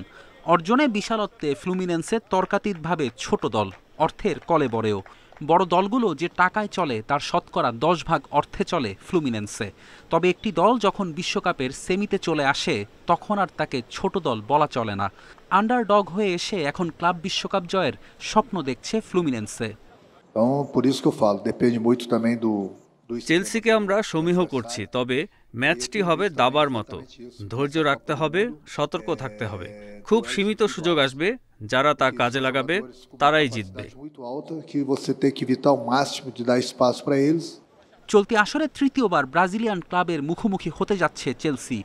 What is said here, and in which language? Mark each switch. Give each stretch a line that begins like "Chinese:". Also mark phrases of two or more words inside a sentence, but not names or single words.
Bangla: অর্জনে বিশালত্বে ফ্লুমিনেন্সের তর্কাতীতভাবে ছোট দল, অর্থের কলেবরেও। বড় দলগুলো যে টাকায় চলে তার শতকরা 10 ভাগ অর্থে চলে ফ্লুমিনেন্সে। তবে একটি দল যখন বিশ্বকাপের সেমিতে চলে আসে তখন আর তাকে ছোট দল বলা চলে না। আন্ডারডগ হয়ে এসে এখন ক্লাব বিশ্বকাপ জয়ের স্বপ্ন দেখছে ফ্লুমিনেন্সে।
Portuguese: Por isso que eu falo, depende muito também do
Bangla: চেলসিকে আমরা সমীহ করছি, তবে ম্যাচটি হবে দাবার মতো। ধৈর্য রাখতে হবে, সতর্ক থাকতে হবে। খুব সীমিত সুযোগ আসবে, যারা তা কাজে লাগাবে তারাই জিতবে। চলতি আসরে তৃতীয়বার ব্রাজিলিয়ান ক্লাবের মুখোমুখি হতে যাচ্ছে চেলসি।